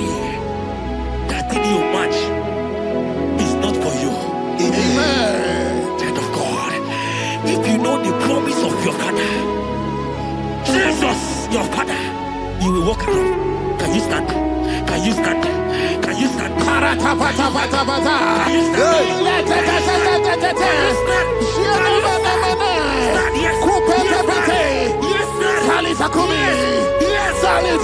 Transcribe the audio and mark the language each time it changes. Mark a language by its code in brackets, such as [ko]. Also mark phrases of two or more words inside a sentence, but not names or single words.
[en] That thing you match is not for you. Amen. Child of God. If you know the promise of your father, Jesus, your father, you will walk around. Can you stand? Can you stand? Can you stand? Parata pata pata pata. Can you stand? Let Can you stand? Can you stand? Stand, yes. Kupete Yes, pete. stand. Yes, stand. Salisa kumi. Yes, stand.